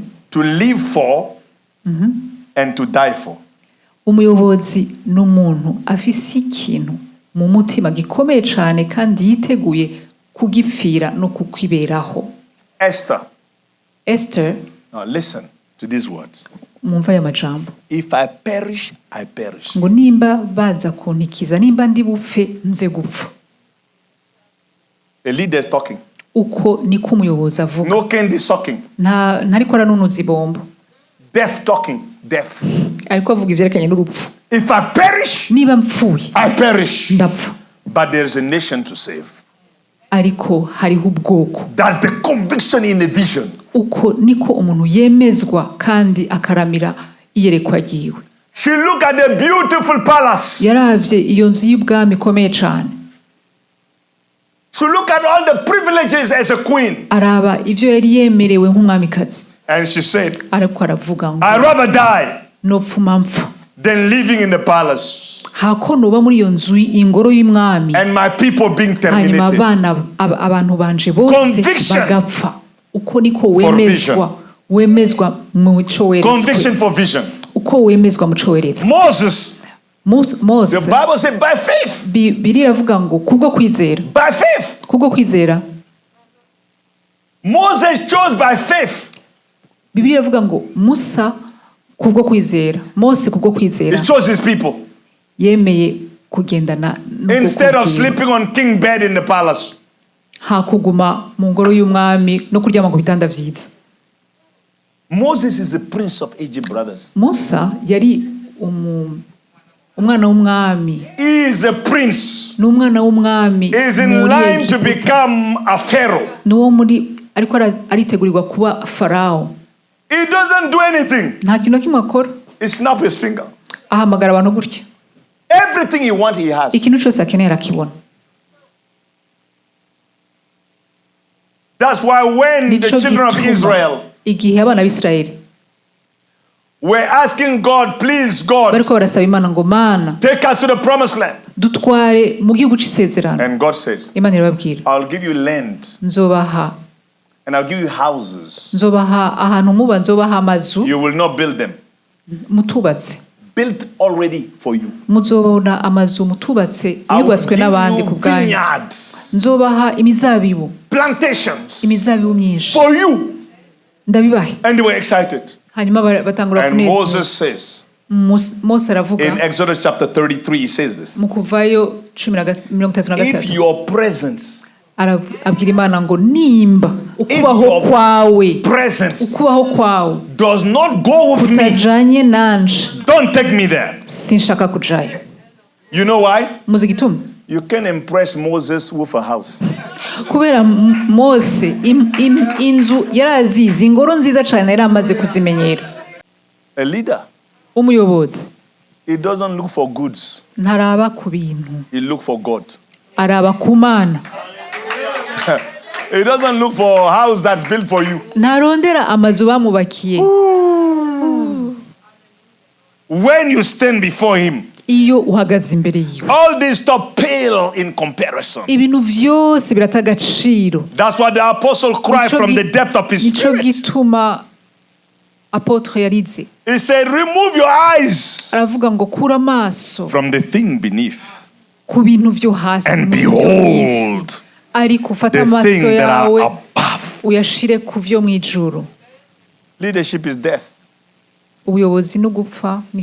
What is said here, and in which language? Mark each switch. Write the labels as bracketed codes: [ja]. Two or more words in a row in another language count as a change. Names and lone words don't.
[en] to live for and to die for. [rn] Umuyobozi n'umuntu afise ikintu mu mutima gikomeye cyane kandi yiteguye kugipfira no kukwiberaho. [en] Esther. Now listen to these words. [rn] Mumva ya majambo. [en] If I perish, I perish. [rn] Ngo nimba baza kuntikiza nimba ndi bupfe nze gupfa. [en] A leader is talking. [rn] Uko niko umuyobozi avuga. [en] No candy sucking. [rn] Ntariko aranunuza ibombo. [en] Death talking. Death. [rn] ariko avuga ivyerekanye n'urupfu. [en] If I perish, [rn] niba mpfuye, [en] I perish. [rn] ndapfa. [en] But there is a nation to save. [rn] Ariko hariho ubwoko. [en] That's the conviction in the vision. [rn] Uko niko umuntu yemezwa kandi akaramira iyerekwa ryiwe. [en] She looked at the beautiful palace. [rn] Yaravye iyo nzu y'ubwami ikomeye cyane. [en] She looked at all the privileges as a queen. [rn] Araba ivyo yari yemerewe nk'umwamikazi. [en] And she said, [rn] ariko aravuga ngo [en] I'd rather die [rn] nopfuma mpfa [en] than living in the palace. [rn] hako noba muri iyo nzu ingoro y'umwami [en] And my people being [rn] hanyuma terminated. abantu banje bose bagapfa. Uko niko wemezwa mu mico weretswe. [en] Conviction for vision. [rn] Uko wemezwa mu mico weretswe. [en] Moses, the Bible said by faith. [rn] Bibiliya iravuga ngo kubwo kwizera. [en] By faith. [rn] Kubwo kwizera. [en] Moses chose by faith. [rn] Bibiliya iravuga ngo Musa kubwo kwizera. Mose kubwo kwizera. [en] He chose his people. [rn] Yemeye kugendana [en] instead of sleeping on king bed in the palace. [rn] Hakuguma mu ngoro y'umwami no kuryama ku bitanda vyiza. [en] Moses is the prince of Egypt, brothers. [rn] Musa yari umwana w'umwami. [en] He is a prince. [rn] N'umwana w'umwami. [en] He is in line to become a pharaoh. [rn] N'uwo muri ariko aritegurirwa kuba farao. [en] He doesn't do anything. [rn] Nta kintu kimwe akora. [en] He snap his finger. [rn] Ahamagara abantu gutya. [en] Everything he wants, he has. [rn] Ikintu cyose akenera akibona. [en] That's why when the children of Israel [rn] igihe abana b'Israeli [en] were asking God, please God, [rn] bariko barasaba Imana ngo Mana [en] take us to the promised land. [rn] Dutware mu gihugu c'isezerano. [en] And God says, [rn] Imana irababwira, [en] I'll give you land. [rn] Nzobaha. [en] And I'll give you houses. [rn] Nzobaha ahantu muba, nzobaha amazu. [en] You will not build them. [rn] Mutubatse. [en] Built already for you. [rn] Muzobona amazu mutubatse yubatswe n'abandi ku bwanyu. Nzobaha imizabibu. Plantations. Imizabibu myinshi. [en] For you. [rn] Ndabibahe. [en] And they were excited. [rn] Hanyuma batangura kunezerwa. [en] And Moses says, [rn] Mose aravuga, [en] in Exodus chapter 33, he says this. [rn] Mu Kuvayo 33. [en] If your presence, [rn] abwira Imana ngo nimba ukubaho kwawe [en] does not go with me, [rn] utajanye nanje, [en] don't take me there. [rn] Sinshaka kujayo. [en] You know why? [rn] Muzi gituma? [en] You can impress Moses with a house. [rn] Kubera Mose inzu yarazizi, ingoro nziza cyane yari amaze kuzimenyera. [en] A leader, [rn] umuyobozi, [en] he doesn't look for goods. [rn] Ntaraba ku bintu. [en] He look for God. [rn] Araba ku Mana. [en] He doesn't look for a house that's built for you. [rn] Ntarondera amazu bamubakiye. [en] When you stand before him, [rn] iyo uhagaze imbere yiwe, [en] all this stuff pale in comparison. [rn] Ibintu vyose birata agaciro. [en] That's what the apostle cried from the depth of his spirit. [rn] Nico gituma apotre yarize. [en] He said, remove your eyes [rn] aravuga ngo kura amaso [en] from the thing beneath [rn] ku bintu vyo hasi, [en] and behold [rn] ariko ufata the amaso [en] thing that are [rn] yawe above. uyashire ku vyo mwijuru. [en] Leadership is death. [rn] Ubuyobozi no gupfa ni